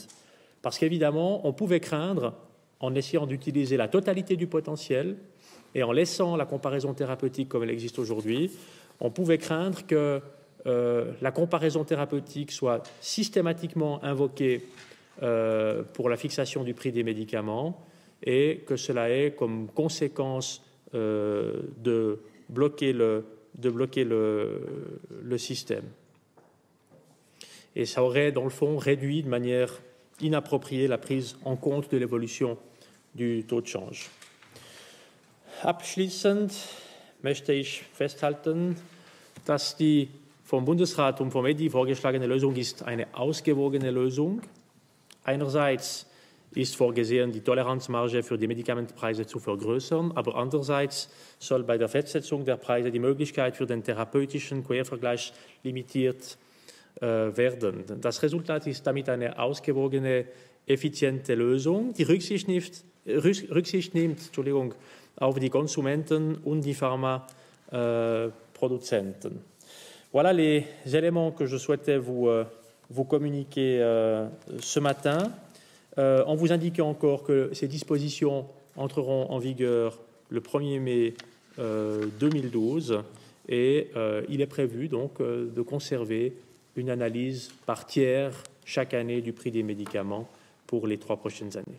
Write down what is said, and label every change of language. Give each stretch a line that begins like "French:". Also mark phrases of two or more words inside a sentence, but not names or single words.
French: Parce qu'évidemment, on pouvait craindre, en essayant d'utiliser la totalité du potentiel et en laissant la comparaison thérapeutique comme elle existe aujourd'hui, on pouvait craindre que la comparaison thérapeutique soit systématiquement invoquée pour la fixation du prix des médicaments et que cela ait comme conséquence de bloquer le système. Et ça aurait, dans le fond, réduit de manière inappropriée la prise en compte de l'évolution du taux de change.
German: Abschließend möchte ich festhalten, dass die vom Bundesrat und vom EDI vorgeschlagene Lösung ist eine ausgewogene Lösung. Einerseits ist vorgesehen, die Toleranzmarge für die Medikamentenpreise zu vergrößern, aber andererseits soll bei der Festsetzung der Preise die Möglichkeit für den therapeutischen Quervergleich limitiert werden. Das Resultat ist damit eine ausgewogene, effiziente Lösung, die Rücksicht nimmt auf die Konsumenten und die Pharmaproduzenten.
French: Voilà les éléments que je souhaitais vous communiquer ce matin, en vous indiquant encore que ces dispositions entreront en vigueur le 1er mai 2012 et il est prévu donc de conserver une analyse par tiers chaque année du prix des médicaments pour les 3 prochaines années.